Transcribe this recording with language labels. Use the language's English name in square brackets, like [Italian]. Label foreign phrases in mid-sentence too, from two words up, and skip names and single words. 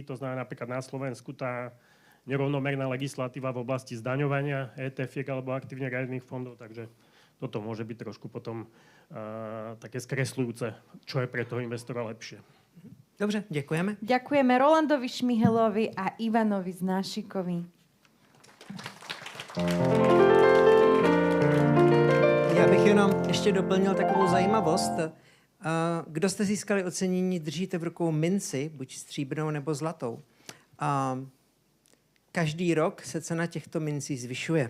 [Slovak] To znamená napríklad na Slovensku tá nerovnomerná legislatíva v oblasti zdaňovania ETF-iek alebo aktívne riadených fondov. Takže toto môže byť trošku potom také skresľujúce, čo je pre toho investora lepšie. [Czech] Dobře, děkujeme. [Slovak] Ďakujeme Rolandovi Šmihelovi a Ivanovi Znášikovi. [Czech] Já bych jenom ještě doplnil takovou zajímavost. Kdo jste získali ocenění, držíte v rukou minci, buď stříbrnou nebo zlatou. Každý rok se cena těchto mincí zvyšuje.